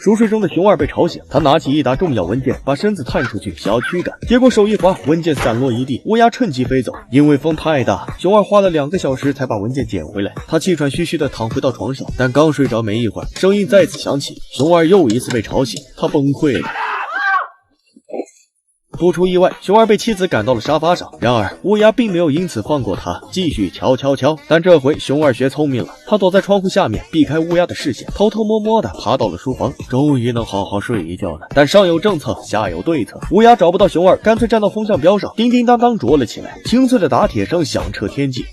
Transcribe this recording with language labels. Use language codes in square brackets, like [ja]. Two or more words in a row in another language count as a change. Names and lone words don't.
[zh] 熟睡中的熊二被吵醒，他拿起一沓重要文件，把身子探出去，想要驅趕，結果手一滑，文件散落一地，烏鴉趁机飞走。因為風太大，熊二花了2個小時才把文件撿回来。他气喘吁吁地躺回到床上，但剛睡着沒一會兒，聲音再次響起，熊二又一次被吵醒，他崩潰了。不出意外，熊二被妻子趕到了沙發上，然而烏鴉并沒有因此放過他，繼續敲。但這回熊二學聰明了，他躲在窗戶下面，避開烏鴉的視線，偷偷摸摸地爬到了書房，終於能好好睡一覺了。但上有政策，下有對策，烏鴉找不到熊二，乾脆站到風向標上，叮叮當當啄了起來，清脆的打鐵聲響徹天際。